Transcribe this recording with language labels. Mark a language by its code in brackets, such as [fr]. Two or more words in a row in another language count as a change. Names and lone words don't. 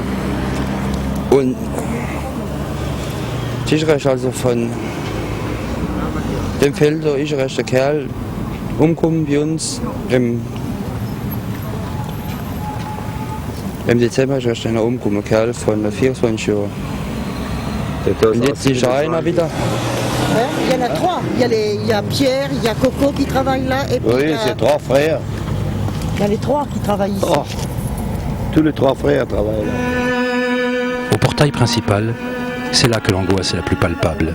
[de] Und Tischrecht also von dem Felder ist ein rechter Kerl umgekommen bei uns im Dezember ist einer umgekommen, ein Kerl von 24 Jahren. Und jetzt ist einer wieder. [fr] Il y en a 3. Il y a Pierre, il y a Coco qui travaille là. Et puis Oui, c'est 3 frères. il y a les 3 qui travaillent ici. Oh. Tous les 3 frères travaillent là. Au portail principal, c'est là que l'angoisse est la plus palpable.